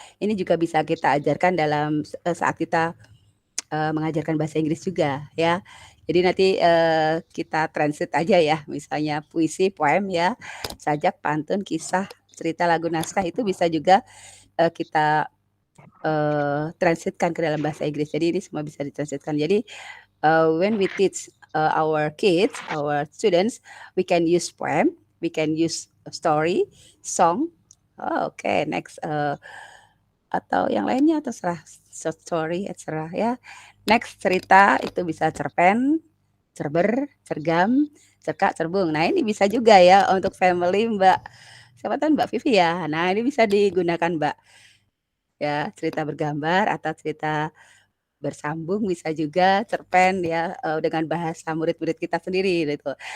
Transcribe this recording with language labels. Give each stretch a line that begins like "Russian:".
Indonesian: Ini juga bisa kita ajarkan dalam saat kita mengajarkan bahasa Inggris juga ya. Jadi nanti kita translate aja ya, misalnya puisi, poem ya, sajak, pantun, kisah, cerita, lagu, naskah itu bisa juga kita translatekan ke dalam bahasa Inggris. Jadi ini semua bisa ditranslatekan. Jadi
English: when we teach our kids, our students, we can use poem, we can use story, song. Oh, oke, okay.
Indonesian: Next atau yang lainnya terserah short story, terserah ya. Next cerita itu bisa cerpen, cerber, cergam, cerkak, cerbung. Nah ini bisa juga ya untuk family Mbak. Siapa tahu Mbak Vivi ya. Nah ini bisa digunakan Mbak ya cerita bergambar atau cerita bersambung bisa juga cerpen ya dengan bahasa murid-murid kita sendiri gitu.